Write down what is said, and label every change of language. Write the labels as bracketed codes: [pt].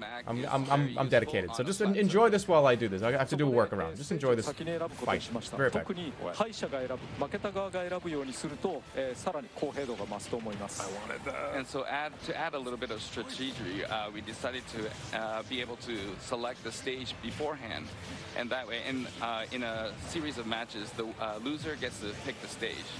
[en] I'm dedicated. So just enjoy this while I do this. I have to do a workaround. Just enjoy this fight. Very effective. [ja] 特に敗者が選ぶ、負けた側が選ぶようにすると、さらに公平度が増すと思います。 [en] And so to add a little bit of strategy, we decided to be able to select the stage beforehand, and that way, in a series of matches, the loser gets to pick the stage.